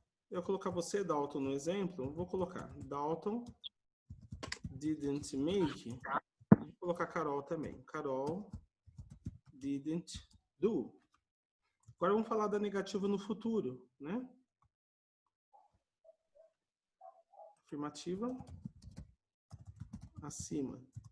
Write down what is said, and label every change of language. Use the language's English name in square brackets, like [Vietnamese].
[Portuguese] Eu vou colocar você, Dalton, no exemplo. Vou colocar Dalton [English] didn't make. [Portuguese] Vou colocar Carol também. [English] Carol didn't do. [Portuguese] Agora vamos falar da negativa no futuro, né? Afirmativa acima.